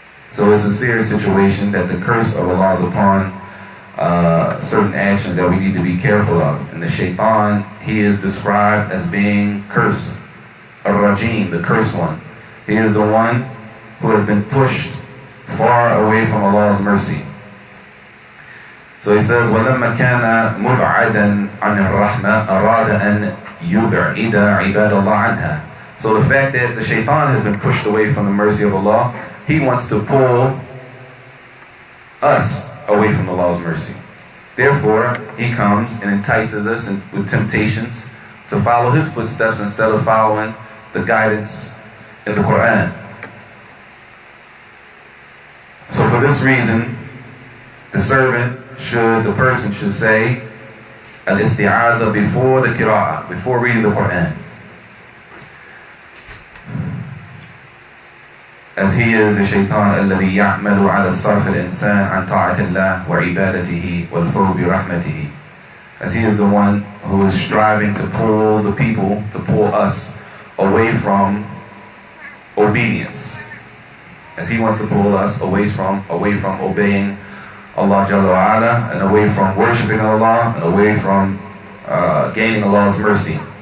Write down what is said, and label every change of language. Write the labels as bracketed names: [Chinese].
[English] So it's a serious situation that the curse of Allah is upon certain actions that we need to be careful of. And the shaitan, he is described as being cursed. Ar-Rajim, the cursed one. He is the one who has been pushed far away from Allah's mercy. So he says, [Arabic] وَلَمَّا كَانَ مُبْعَدًا عَنِ الرَّحْمَةِ أَرَادَ أَنْ يُبْعِدَ عِبَادَ اللَّهِ عَنْهَا. [English] So the fact that the shaitan has been pushed away from the mercy of Allah, he wants to pull us away from Allah's mercy. Therefore, he comes and entices us with temptations to follow his footsteps instead of following the guidance in the Quran. So for this reason, the person should say al-isti'adha before the qira'ah, before reading the Quran. As he is the shaitan [Arabic] الذي يعمل على صرف الإنسان عن طاعة الله وعبادته والفوز برحمته. [English] As he is the one who is striving to pull the people, to pull us away from obedience. As he wants to pull us away from obeying Allah Jalla wa Ala, and away from worshiping Allah, and away from gaining Allah's mercy.